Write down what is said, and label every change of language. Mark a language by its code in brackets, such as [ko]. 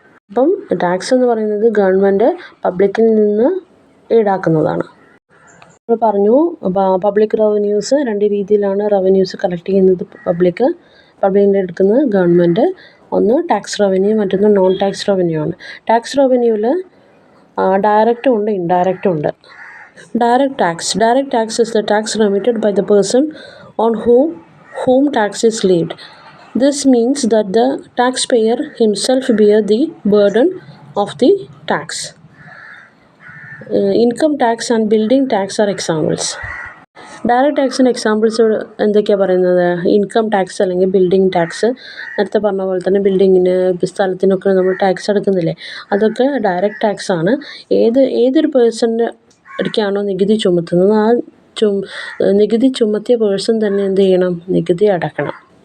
[ml] അപ്പം ടാക്സ് എന്ന് പറയുന്നത് ഗവൺമെൻറ് പബ്ലിക്കിൽ നിന്ന് ഈടാക്കുന്നതാണ്. നമ്മൾ പറഞ്ഞു പബ്ലിക് റവന്യൂസ് രണ്ട് രീതിയിലാണ് റവന്യൂസ് കളക്ട് ചെയ്യുന്നത്. പബ്ലിക്കിൻ്റെ എടുക്കുന്നത് ഗവൺമെൻറ്. ഒന്ന് ടാക്സ് റവന്യൂ, മറ്റൊന്ന് നോൺ ടാക്സ് റവന്യൂ ആണ്. ടാക്സ് റവന്യൂവിൽ ഡയറക്റ്റും ഉണ്ട്, ഇൻഡയറക്റ്റും ഉണ്ട്. [en] Direct tax is the tax remitted by the person on whom tax is levied. This means that the taxpayer himself bear the burden of the tax. Income tax and building tax are examples. [ml] Direct ടാക്സിൻ്റെ examples എന്തൊക്കെയാണ് പറയുന്നത്? Income tax അല്ലെങ്കിൽ building tax. നേരത്തെ പറഞ്ഞ പോലെ തന്നെ ബിൽഡിങ്ങിന് സ്ഥലത്തിനൊക്കെ നമ്മൾ tax അടക്കുന്നില്ലേ, അതൊക്കെ direct tax ആണ്. ഏതൊരു പേഴ്സണിന് ഒരിക്കലാണോ നികുതി ചുമത്തുന്നത്, ആ നികുതി ചുമത്തിയ പേഴ്സൺ തന്നെ എന്ത് ചെയ്യണം? നികുതി അടക്കണം.